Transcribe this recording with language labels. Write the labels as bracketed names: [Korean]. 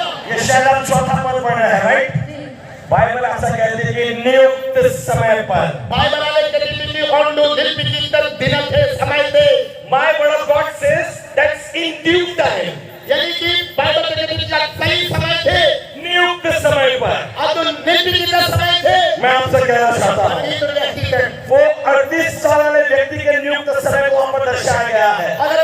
[Hindi] ये शायद आप 4था पद पढ़ रहे हैं, राइट? बाइबल ऐसा कहती है कि नियुक्त समय पर। [English] My word of God says that's in due time. [Hindi] यानी कि बाइबल के सही समय थे, नियुक्त समय पर। समय थे। मैं आपसे कहना चाहता हूँ, वो 38 साल वाले व्यक्ति के नियुक्त समय को वहाँ पर दर्शाया गया है।